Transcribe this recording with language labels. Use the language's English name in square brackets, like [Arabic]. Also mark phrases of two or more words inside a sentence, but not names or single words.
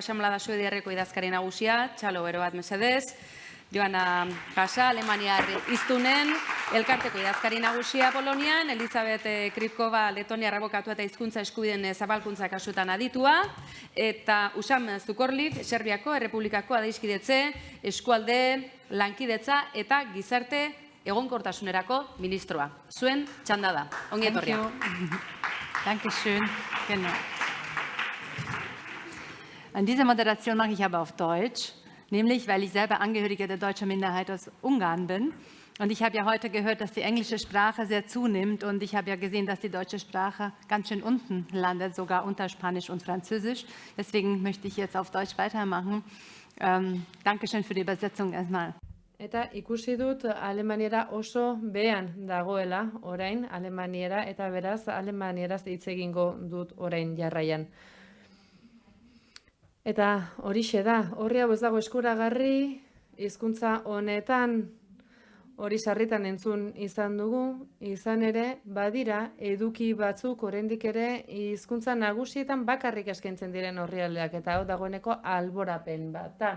[Basque] Asamblada Suediarreko idazkari nagusia, txalo bero bat mesedez, Joana Kasa, Alemaniar hiztunen, elkarteko idazkari nagusia Polonian, Elizabeth Kripkova, Letoniar abokatu eta hizkuntza eskubideen zabalkuntza kasutan aditua, eta Usam Zukorlik, Serbiako Errepublikako adizkidetze, eskualde, lankidetza eta gizarte egonkortasunerako ministroa. Zuen txanda da. Ongi etorria. [German] Dankeschön. Genau. An dieser Moderation mache ich aber auf Deutsch, nämlich weil ich selber Angehörige der deutschen Minderheit aus Ungarn bin. Und ich habe ja heute gehört, dass die englische Sprache sehr zunimmt. Und ich habe ja gesehen, dass die deutsche Sprache ganz schön unten landet, sogar unter Spanisch und Französisch. Deswegen möchte ich jetzt auf Deutsch weitermachen. Dankeschön für die Übersetzung erstmal. [Basque] Eta ikusi dut alemaniera oso behean dagoela orain alemaniera, eta beraz alemanieraz hitz egingo dut orain jarraian. Eta horixe da, horri hau ez dago eskuragarri, hizkuntza honetan hori sarritan entzun izan dugu, izan ere badira eduki batzuk oraindik ere hizkuntza nagusietan bakarrik eskaintzen diren orrialdeak, eta hau dagoeneko alborapen bat da.